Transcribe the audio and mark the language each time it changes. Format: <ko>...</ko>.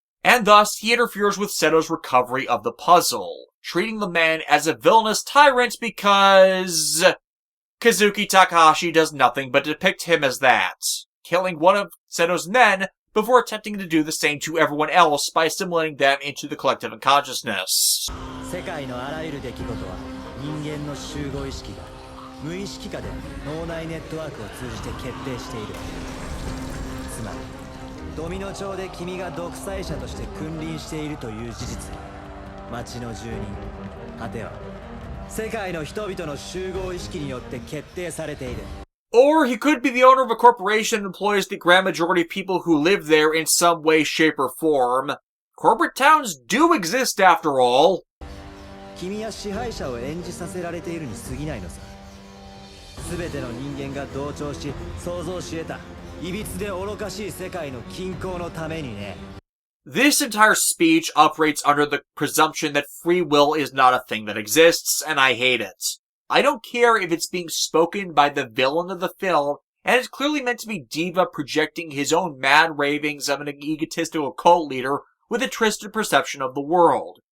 <en>And thus, he interferes with Seto's recovery of the puzzle, treating the man as a villainous tyrant because Kazuki Takahashi does nothing but depict him as that, killing one of Seto's men before attempting to do the same to everyone else by assimilating them into the collective unconsciousness.</en> <ja>世界のあらゆる出来事は人間の集合意識が無意識下で脳内ネットワークを通じて決定している。つまりドミノ町で君が独裁者として君臨しているという事実が町の住人、果ては世界の人々の集合意識によって決定されている。</ja> <en>Or he could be the owner of a corporation that employs the grand majority of people who live there in some way, shape, or form. Corporate towns do exist after all.</en> <ja>君は支配者を演じさせられているに過ぎないのさ。全ての人間が同調し想像し得たいびつで愚かしい世界の均衡のためにね。</ja> <en>This entire speech operates under the presumption that free will is not a thing that exists, and I hate it. I don't care if it's being spoken by the villain of the film, and it's clearly meant to be Diva projecting his own mad ravings of an egotistical cult leader with a twisted perception of the world.</en>